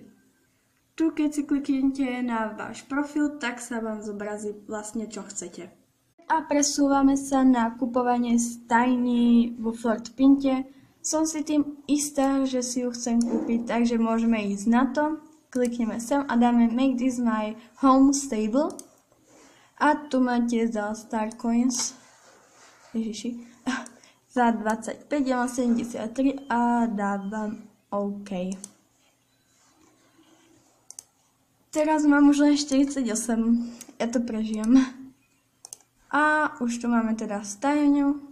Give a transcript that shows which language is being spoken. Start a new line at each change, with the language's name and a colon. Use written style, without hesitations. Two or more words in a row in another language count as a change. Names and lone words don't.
Slovak: Tu keď si kliknete na váš profil, tak sa vám zobrazí vlastne čo chcete. A presúvame sa na kupovanie stajní vo Fortpinte. Som si tým istá, že si ju chcem kúpiť, takže môžeme ísť na to. Klikneme sem a dáme
English: Make this my home stable.
Slovak: A tu máte za Starcoins. Ježiši. Za 25, ja mám 73 a dávam OK. Teraz mám už len 48. Ja to prežijem. A už tu máme teda stajňu.